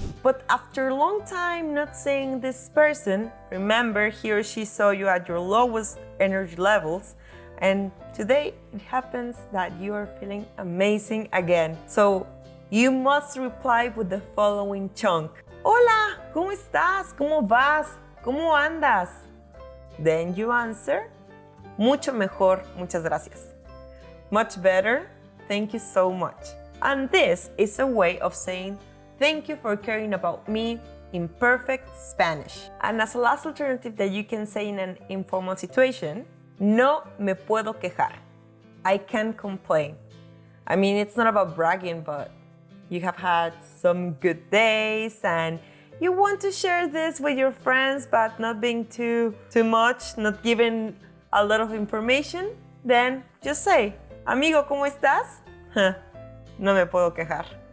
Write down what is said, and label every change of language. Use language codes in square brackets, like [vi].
[en] But after a long time not seeing this person, remember he or she saw you at your lowest energy levels, And today it happens that you are feeling amazing again. So you must reply with the following chunk. [es] Hola, ¿cómo estás? ¿Cómo vas? ¿Cómo andas? [en] Then you answer, [es] mucho mejor, muchas gracias. [en] Much better, thank you so much. And this is a way of saying thank you for caring about me in perfect Spanish. And as a last alternative that you can say in an informal situation, [es] no me puedo quejar. [en] I can't complain. I mean, it's not about bragging, but you have had some good days and you want to share this with your friends, but not being too much, not giving a lot of information, then just say, [es] amigo, ¿cómo estás? No me puedo quejar.